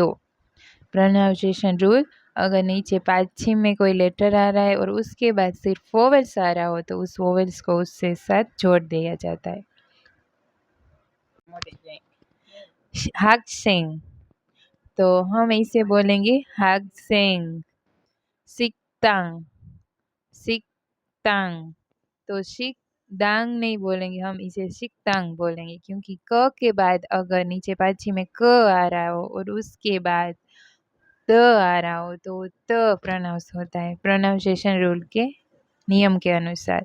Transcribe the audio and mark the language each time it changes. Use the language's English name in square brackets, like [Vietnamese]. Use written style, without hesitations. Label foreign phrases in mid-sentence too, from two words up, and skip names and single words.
[English] pronunciation rule, [Hindi] अगर नीचे पाछिम में कोई लेटर आ रहा है और उसके बाद सिर्फ वोवेल्स आ रहा हो तो उस वोवेल्स को उससे साथ जोड़ दिया जाता है। 학생, तो हम इसे बोलेंगे 학생। [Korean] 식당, 식당, [Hindi] तो शिकदांग नहीं बोलेंगे, हम इसे शिकदांग बोलेंगे क्योंकि क के बाद अगर नीचे पाछी में क आ रहा हो और उसके बाद त आ रहा हो तो त प्रोनाउंस होता है [English] pronunciation rule [Hindi] के नियम के अनुसार।